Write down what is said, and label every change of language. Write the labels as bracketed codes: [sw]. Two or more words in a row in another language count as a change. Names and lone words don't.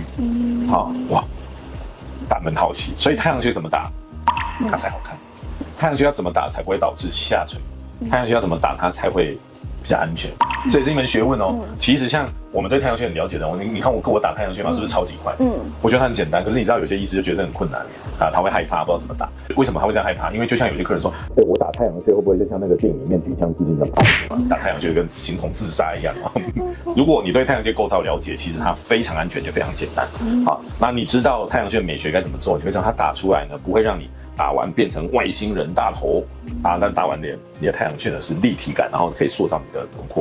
[zh] 好，哇，大家很好奇，所以太陽穴怎麼打，它才好看？太陽穴要怎麼打才不會導致下垂？太陽穴要怎麼打它才會比較安全？這也是一門學問哦。其實像我們對太陽穴很了解的，你看我打太陽穴嘛，是不是超級快？我觉得它很簡单，可是你知道有些醫師就覺得很困難啊，他會害怕，不知道怎麼打。為什麼他會這樣害怕？因為就像有些客人說，我打太陽穴會不會就像那個電影裡面舉槍自盡的打太陽穴跟形同自殺一樣？如果你對太陽穴構造了解，其實它非常安全，也非常簡單。好，那你知道太陽穴美學該怎麼做？你會知道它打出来呢，不會讓你打完变成外星人大頭啊，但打完臉，你的太陽穴呢是立體感，然後可以塑造你的輪廓。